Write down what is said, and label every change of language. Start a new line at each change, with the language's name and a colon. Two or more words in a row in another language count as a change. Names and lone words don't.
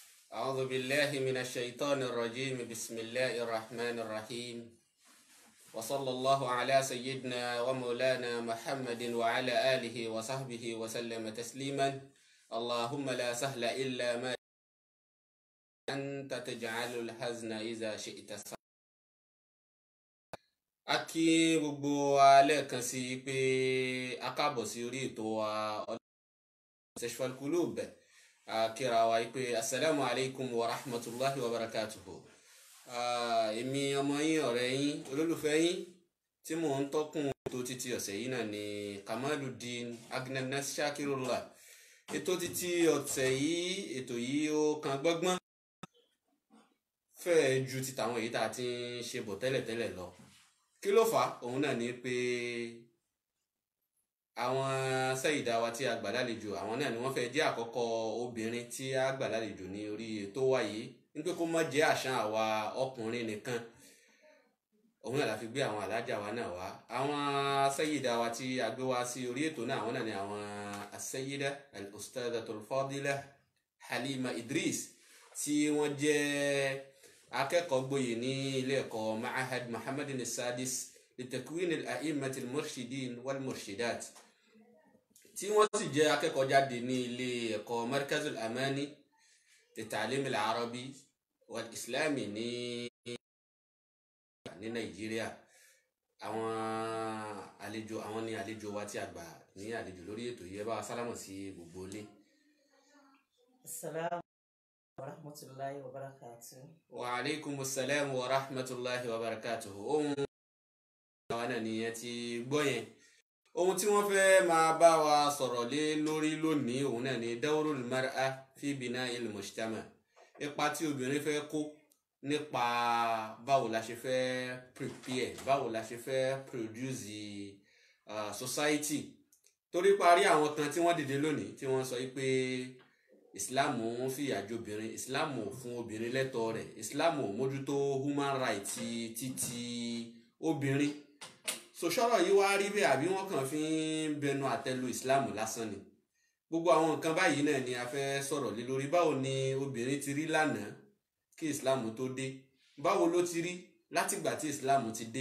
Arabic: أعوذ بالله من الشيطان الرجيم بسم الله الرحمن الرحيم وصلى الله على سيدنا ومولانا محمد وعلى آله وصحبه وسلم تسليما اللهم لا سهل إلا ما أنت تجعل الحزن إذا شئت سهلا.
Yoruba: A kí gbogbo wa lẹ́ẹ̀kan sí pé a káàbọ̀ sí orí ètò wa Mustashfal Qulub. Kíra wa pé
Arabic: السلام عليكم ورحمة الله وبركاته.
Yoruba: Èmi ọmọ yín, ọ̀rẹ́ yín, olólùfẹ́ yín tí mò ń tọ́kùn ètò títí ọ̀sẹ̀ yìí náà ni Kamaluddin Agnanas Shakirullah. Ètò títí ọ̀sẹ̀ yìí, ètò yìí ó kan gbọ́ngbọ́n fẹ́ẹ̀ ju ti tàwọn èyí tá a ti ń ṣe bọ̀ tẹ́lẹ̀tẹ́lẹ̀ lọ. Kí ló fà á? Òun náà ni pé àwọn sẹ́yìdá wa tí a gbà lálejò, àwọn náà ni wọ́n fẹ́ jẹ́ àkọ́kọ́ obìnrin tí a gbà lálejò ní orí ètò wa yìí, nípé kó má jẹ́ àṣà àwa ọkùnrin nìkan. Òun náà la fi gbé àwọn alájà wa náà wá. Àwọn sẹ́yìdá wa tí a gbé wá sí orí ètò náà, àwọn náà ni àwọn
Arabic: السيدة الأستاذة الفاضلة
Yoruba: Halima Idris, tí wọ́n jẹ́ akẹ́kọ̀ọ́ gboyè ní ilé ẹ̀kọ́ Ma'had Muhammadin Sadis litakwin al-a'immat al-murshidin wal-murshidat, tí wọ́n sì jẹ́ akẹ́kọ̀ọ́ jáde ní ilé ẹ̀kọ́ Markazul Amani li-ta'lim al-arabi wal-islami ní Nàìjíríà. Àwọn ni àlejò wa tí a gbà ní àlejò lórí ètò yìí. Ẹ bá wa sálámọ̀ sí gbogbo ilé.
Arabic: السلام ورحمة الله وبركاته. وعليكم السلام ورحمة الله وبركاته.
Yoruba: Ohun àwọn náà nìyẹn ti gbọ́ yẹn. Ohun tí wọ́n fẹ́ máa bá wa sọ̀rọ̀ lé lórí lónìí, òun náà ni
Arabic: دور المرأة في بناء المجتمع'.
Yoruba: Ipa tí obìnrin fẹ́ kó nípa báwo la ṣe fẹ́ prepare, báwo la ṣe fẹ́
English: produce society.
Yoruba: Torí parí àwọn kan tí wọ́n dìde lónìí tí wọ́n sọ pé Islam ń fìyà jẹ obìnrin, Islam ò fún obìnrin lẹ́tọ̀ọ́ rẹ̀, Islam ò mójútó
English: human rights
Yoruba: títí obìnrin. So ṣọ́rọ̀ yìí wá rí bẹ́ẹ̀ àbí wọ́n kàn fi ń bẹnu àtẹ́lu Islam lásán ni? Gbogbo àwọn nǹkan báyìí náà ni a fẹ́ sọ̀rọ̀ lé lórí. Báwo ni obìnrin ti rí lánàá kí Islam tó dé? Báwo ló ti rí látìgbà tí Islam ti dé?